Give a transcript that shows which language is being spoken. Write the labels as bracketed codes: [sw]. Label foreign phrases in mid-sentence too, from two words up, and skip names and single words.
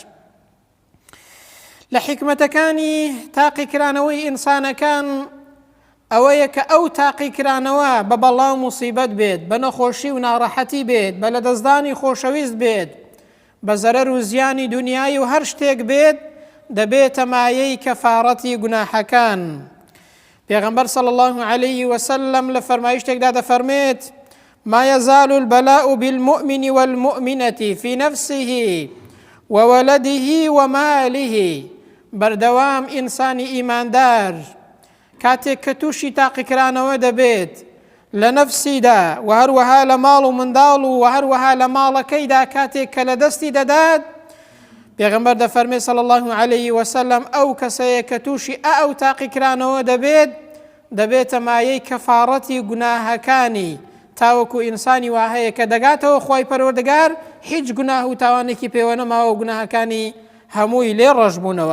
[ckb] لە حکمەتەکانی تاقیکرانەوەی ئینسانەکان ئەوەیە کە ئەو تاقیکرانەوە بە بەڵا و موسیبەت بێت، بە نەخۆشی و ناڕەحەتی بێت، بە لەدەستدانی خۆشەویست بێت، بە زەرەر و زیانی دنیای و هەر شتێک بێت، دەبێتە مایەی کەفارەتی گوناحەکان. پێغەمبەر [ar] صلی الله عەلەیه وسەلەم [ckb] لە فەرمایشتێکدا دەفەرمێت [ar] ما يزال البلاء بالمؤمن والمؤمنة في نفسه وولده وماله. [ckb] بەردەوام ئینسانی ئیماندار کاتێک کە تووشی تاقیکرانەوە دەبێت لە نەفسیدا و هەروەها لە ماڵ و منداڵ و هەروەها لە ماڵەکەیدا کاتێک کە لە دەستی دەدات، پێغەمبەر دەفەرمێ [ar] صلی الله عەلەیه وسەلەم [ckb] ئەو کەسەیە کە تووشی ئەو تاقیکرانەوە دەبێت، دەبێتە مایەی کەفارەتی گوناهەکانی، تاوەکو ئینسانی وا هەیە کە دەگاتەوە خوای پەروەردگار هیچ گوناه و تاوانێکی پێوە نەماوە و گوناهەکانی هەمووی لێ ڕەشبوونەوە.